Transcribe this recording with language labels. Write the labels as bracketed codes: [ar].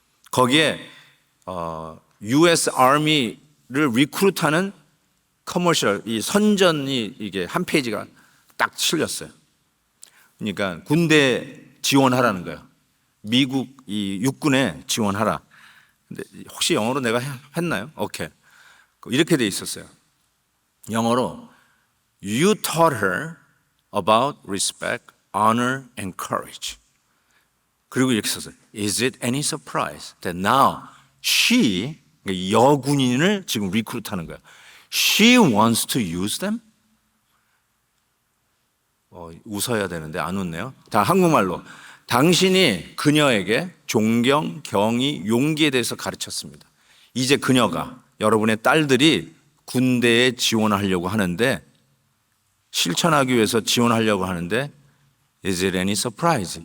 [ko] 거기에 US Army를 리크루트하는 커머셜, 이 선전이 이게 한 페이지가 딱 실렸어요. 그러니까 군대 지원하라는 거예요. 미국 이 육군에 지원하라. 근데 혹시 영어로 내가 했나요? 오케이. 이렇게 돼 있었어요. 영어로 [en] You taught her about respect, honor, and courage. [ko] 그리고 이렇게 썼어요. [en] Is it any surprise that now she, [ko] 여군인을 지금 리크루트하는 거예요. [en] She wants to use them? [ko] 웃어야 되는데 안 웃네요. 다 한국말로. 당신이 그녀에게 존경, 경의, 용기에 대해서 가르쳤습니다. 이제 그녀가 여러분의 딸들이 군대에 지원하려고 하는데 실천하기 위해서 지원하려고 하는데 [en] Is it any surprise?